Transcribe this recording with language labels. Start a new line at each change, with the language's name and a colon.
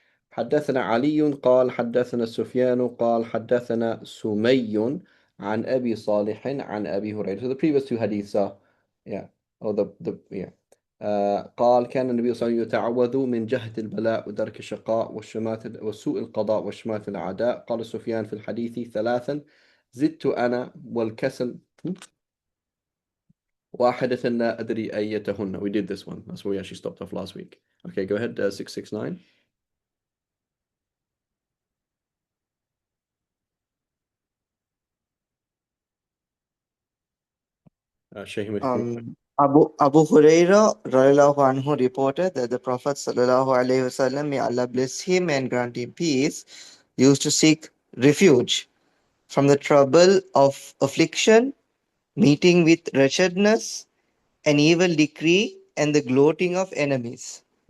Arabic: حدثنا علي قال حدثنا سفيان قال حدثنا سمي عن أبي صالح عن أبي هريرة.
English: So the previous two hadiths are, yeah, or yeah.
Arabic: قال كان النبي صلى الله عليه وسلم يتعوذ من جهد البلاء ودرك الشقاء والشماتة وسوء القضاء وشماتة الأعداء. قال سفيان في الحديث ثلاثا زدت أنا والكسل واحدة لا أدري أيتهن.
English: We did this one. That's where we actually stopped off last week. Okay, go ahead, 669. Shahim, if you Abu Huraira radiallahu anhu reported that the Prophet sallallahu alaihi wasallam, may Allah bless him and grant him peace, used to seek refuge from the trouble of affliction, meeting with wretchedness, an evil decree, and the gloating of enemies.